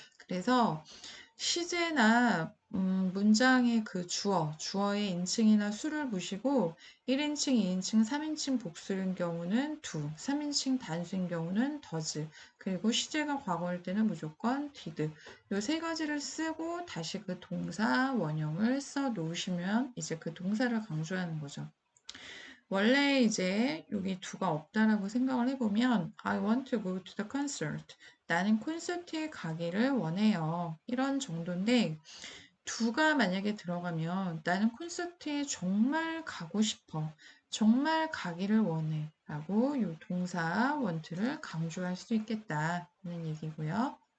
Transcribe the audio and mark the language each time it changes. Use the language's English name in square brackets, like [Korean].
[Korean] 그래서 시제나 문장의 주어의 인칭이나 수를 보시고 1인칭, 2인칭, 3인칭 복수인 경우는 do, 3인칭 단수인 경우는 does, 그리고 시제가 과거일 때는 무조건 did. 요 세 가지를 쓰고 다시 그 동사 원형을 써 놓으시면 이제 그 동사를 강조하는 거죠. 원래 이제 여기 do가 없다라고 생각을 해보면 [English] I want to go to the concert. [Korean] 나는 콘서트에 가기를 원해요. 이런 정도인데 do가 만약에 들어가면 나는 콘서트에 정말 가고 싶어. 정말 가기를 원해. 라고 이 동사 want를 강조할 수 있겠다는 얘기고요.